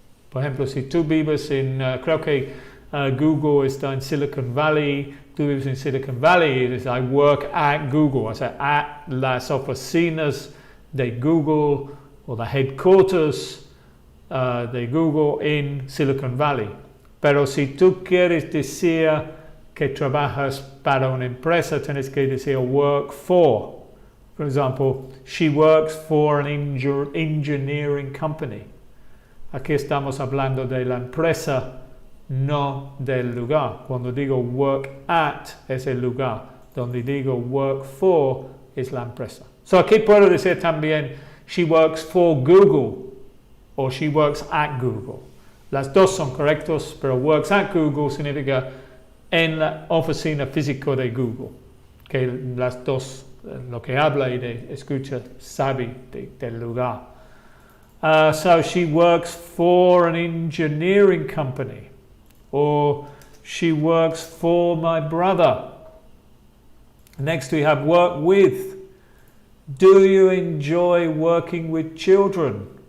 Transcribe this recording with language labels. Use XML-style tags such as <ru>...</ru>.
<es>Por ejemplo, si tú vives creo que Google está en Silicon Valley, tú vives en Silicon Valley, y dices</es> <en>I work at Google,</en> <es>o sea,</es> <en>at</en> <es>las oficinas de Google o</es> <en>the headquarters</en> <es>de Google en Silicon Valley. Pero si tú quieres decir que trabajas para una empresa, tienes que decir work for.</es> <en>For example, she works for an engineering company.</en> <es>Aquí estamos hablando de la empresa, no del lugar. Cuando digo work at es el lugar. Donde digo work for es la empresa.</es> <en>So</en> <es>aquí puedo decir también</es> <en>she works for Google</en> <es>o</es> <en>she works at Google.</en> <es>Las dos son correctos, pero</es> <en>works at Google</en> <es>significa en la oficina física de Google. Que las dos, lo que habla y escucha, sabe del lugar.</es> <en>So she works for an engineering company. Or she works for my brother. Next we have work with. Do you enjoy working with children?</en>